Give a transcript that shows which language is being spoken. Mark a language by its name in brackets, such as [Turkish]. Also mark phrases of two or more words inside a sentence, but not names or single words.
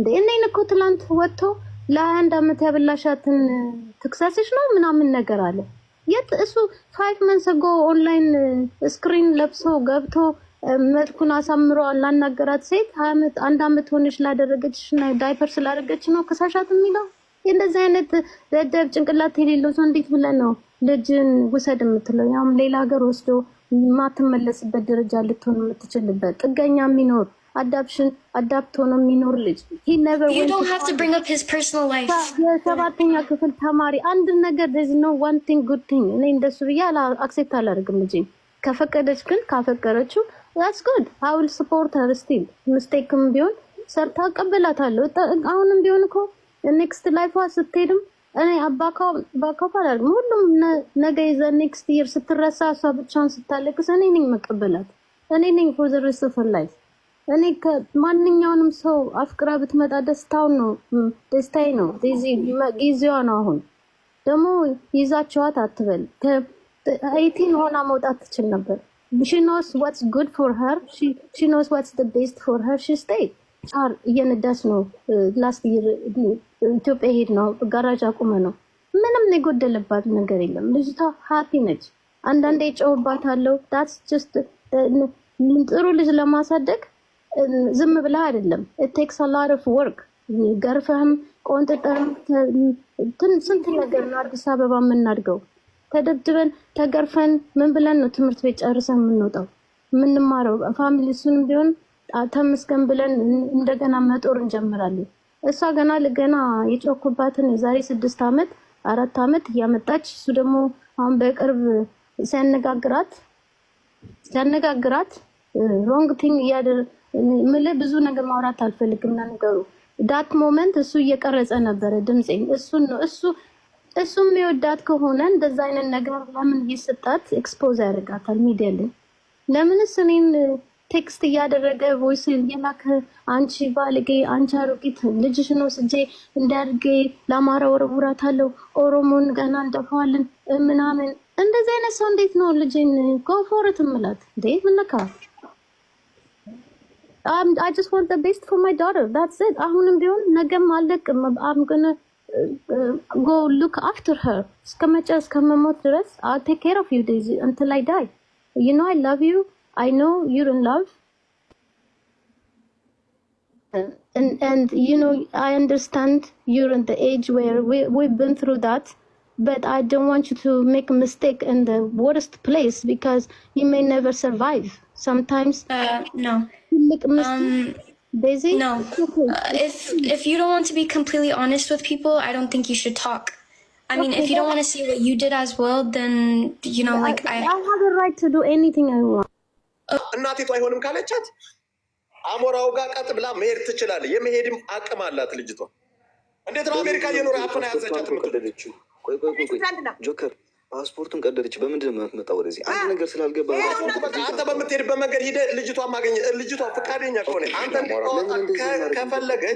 [Amharic] እኔን እኮ ትላንት ወጥቶ ለአንድ አመት ያበላሻትን ትክሰስሽ ነው ምናምን ነገር አለ። የት እሱ [English] 5 months ago online screen [Amharic] ለብሶ ገብቶ መልኩን አሳምሮ ላናገራት ሴት አንድ አመት ሆነሽ ላደረገችሽና ዳይፐር ስላደረገች ነው ከሳሻት የሚለው? እንደዚህ አይነት ደደብ ጭንቅላት የሌለው ሰው እንዴት ብለህ ነው ልጅን ውሰድ የምትለው? ያውም ሌላ ሀገር ወስዶ ማትመለስበት ደረጃ ልትሆን የምትችልበት ጥገኛ የሚኖር adapt ሆኖ የሚኖር ልጅ [English] he never you don't have to bring up his personal life [Amharic] የሰባተኛ ክፍል ተማሪ አንድ ነገር [English] there's no one thing good thing [Amharic] እኔ እንደሱ ብዬ አክሴፕት አላደርግም ልጅ ከፈቀደች ግን ካፈቀረችው [English] that's good I will support her still [Amharic] ሚስቴክም ቢሆን ሰርታ ቀበላታለሁ አሁንም ቢሆን እኮ [English] next life [Amharic] ስትሄድም እኔ ባካው አላደርግም ሁሉም ነገ ይዘ [English] next year [Amharic] ስትረሳ እሷ ብቻውን ስታለቅስ እኔ ነኝ መቀበላት እኔ ነኝ [English] for the rest of her life [Amharic] እኔ ከማንኛውንም ሰው አፍቅራ ብትመጣ ደስታዬ ነው ጊዜዋ ነው አሁን ደግሞ ይዛቸዋት አትበል ከ18 ሆና መውጣት ትችል ነበር [English] she knows what's good for her she knows what's the best for her she stayed [Amharic] እየነዳች ነው [English] last year [Amharic] ኢትዮጵያ ሄድ ነው ጋራጅ አቁመ ነው ምንም የጎደለባት ነገር የለም ልጅቷ ሃፒ ነች አንዳንዴ ጨውባታለሁ [English] that's just [Amharic] ጥሩ ልጅ ለማሳደግ ዝም ብላ አይደለም [English] it takes a lot of work [Amharic] ገርፈህም ቆንጥጠህም ስንት ነገር ነው አዲስ አበባ የምናድገው ተደብድበን ተገርፈን ምን ብለን ነው ትምህርት ቤት ጨርሰን የምንወጣው የምንማረው ፋሚሊሱንም ቢሆን ተመስገን ብለን እንደገና መጦር እንጀምራለን እሷ ገና የጮኩባትን የዛሬ 6 አመት 4 አመት እያመጣች እሱ ደግሞ አሁን በቅርብ ሲያነጋግራት [English] wrong thing [Amharic] ምለ ብዙ ነገር ማውራት አልፈልግም ነገሩ [English] that moment [Amharic] እሱ እየቀረጸ ነበር ድምጼን እሱም የሚወዳት ከሆነ እንደዛ አይነት ነገር ለምን ይስጣት ኤክስፖዝ ያደርጋታል ሚዲያ ላይ ለምንስ እኔን ቴክስት እያደረገ ቮይስ እየላከ አንቺ ባለጌ አንቺ አሮጊት ልጅሽ ነው ስጄ እንዳርጌ ለማራ ወረውራታለሁ ኦሮሞን ገና እንደፋለን ምናምን እንደዛ አይነት ሰው እንዴት ነው ልጅን ኮንፎርት ምላት እንዴ ምንካ [English] I just want the best for my daughter. That's it. [Amharic] አሁንም ቢሆን ነገም አለቅም [English] I'm gonna go look after her. [Amharic] እስከመሞት ድረስ [English] I'll take care of you Daisy until I die. You know I love you. I know you're in love. And you know I understand you're in the age where we've been through that. But I don't want you to make a mistake in the worst place because you may never survive. Sometimes no. Daisy? No. If you don't want to be completely honest with people, I don't think you should talk. I mean, if you don't want to see what you did as well, then you know, like I have the right to do anything I want. [Amharic] እናቲቱ አይሆንም ካለቻት አሞራው ጋር ቀጥ ብላ መሄድ ትችላለች። የመሄድም አቅም አላት ልጅቷ። እንዴት ነው አሜሪካ የኖረ አፈና ያዘቻት የምትደደችው? ቆይ ጆከር ፓስፖርቱን ቀደደች። በምንድን ነው የምትመጣው ወደዚህ? አንድ ነገር ስላልገባ አንተ በምትሄድበት መንገድ ሂደህ ልጅቷን ማገኘ ልጅቷ ፈቃደኛ ከሆነ አንተ ከፈለገች